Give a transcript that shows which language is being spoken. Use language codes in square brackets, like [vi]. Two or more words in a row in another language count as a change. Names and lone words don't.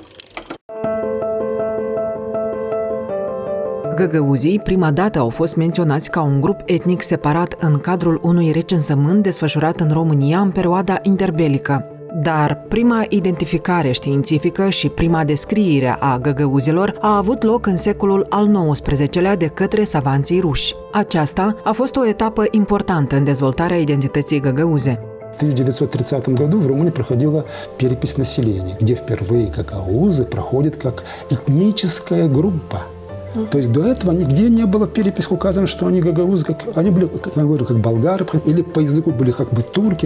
[ro] Găgăuzii prima dată au fost menționați ca un grup etnic separat în cadrul unui recensământ desfășurat în România în perioada interbelică. Dar prima identificare științifică și prima descriere a găgăuzilor a avut loc în secolul al XIX-lea de către savanții ruși. Aceasta a fost o etapă importantă în dezvoltarea identității găgăuze. [ru] В 1930 году в Румынии проходила перепись населения, где впервые гагаузы проходят как этническая группа. То есть до этого нигде не было в переписке указано, что они гагаузы, они были, как я говорю, как болгары, или по языку были как бы турки.